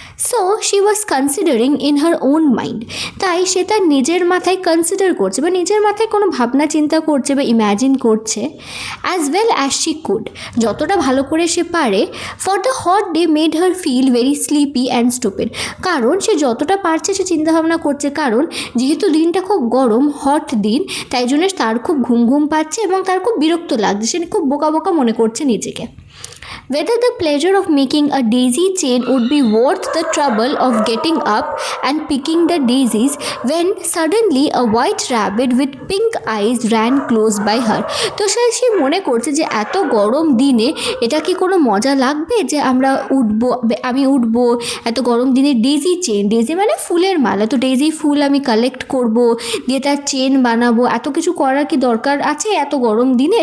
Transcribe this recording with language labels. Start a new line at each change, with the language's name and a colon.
English: so she was considering in her own mind,
Bangla: তাই সে তার নিজের মাথায় কনসিডার করছে বা নিজের মাথায় কোনো ভাবনা চিন্তা করছে বা ইম্যাজিন করছে,
English: as well as she could,
Bangla: যতটা ভালো করে সে পারে।
English: for the hot day made her feel very sleepy and stupid,
Bangla: কারণ সে যতটা পারছে সে চিন্তাভাবনা করছে, কারণ যেহেতু দিনটা খুব গরম হট দিন, তাই জন্য তার খুব ঘুম ঘুম পাচ্ছে এবং তার খুব বিরক্ত লাগছে, সে খুব বোকা বোকা মনে করছে নিজেকে।
English: Whether the pleasure of making a daisy chain would be worth the trouble of getting up and picking the daisies, when suddenly a white rabbit with pink eyes ran close by her.
Bangla: তো সে মনে করছে যে এত গরম দিনে এটা কি কোনো মজা লাগবে যে আমি উঠবো এত গরম দিনে ডেইজি চেন, ডেইজি মানে ফুলের মালা, তো ডেইজি ফুল আমি কালেক্ট করব, দিয়ে তার চেন বানাবো, এত কিছু করার কি দরকার আছে এত গরম দিনে?